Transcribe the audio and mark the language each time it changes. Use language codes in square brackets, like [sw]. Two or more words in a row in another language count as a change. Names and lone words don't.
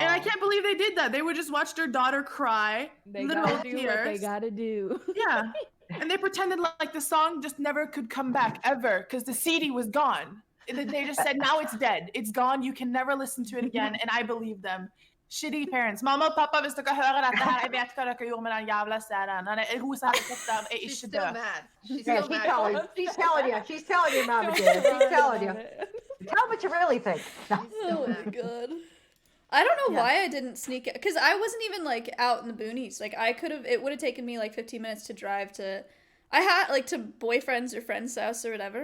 [en] And I can't believe they did that. They would just watch their daughter cry. They literal gotta do tears. what they gotta do. Yeah. And they pretended like the song just never could come back ever because the CD was gone. They just said, now it's dead. It's gone. You can never listen to it again. And I believe them. Shitty parents. [no] Mamma og pappa, hvis dere hører dette her, jeg vet hva dere gjorde med den jævla serien. Rosa-helikopter er [en] She's [no] ikke [en] still [no] død. [en] mad. She's Yeah, still mad. she's telling you. She's telling you, Mama dear. She's telling you. Tell what you really think. Oh my god. I don't know why I didn't sneak out, because I wasn't even like out in the boonies. Like it would have taken me like 15 minutes to drive to, I had like to boyfriends or friends' house or whatever.